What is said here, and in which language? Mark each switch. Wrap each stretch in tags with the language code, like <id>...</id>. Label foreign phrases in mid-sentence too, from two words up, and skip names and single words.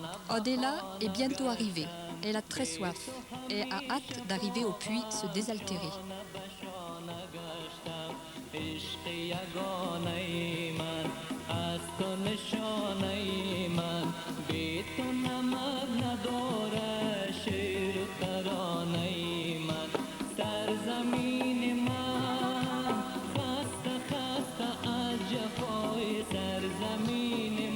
<fr>Adela est bientôt arrivée. Elle a très soif et a hâte d'arriver au puits se désaltérer.</fr> <fa>عشق یگانه من از تو نشانه من بی تو نمک نداره شعر و ترانه من سرزمین من خسته خسته از جفای سرزمین</fa>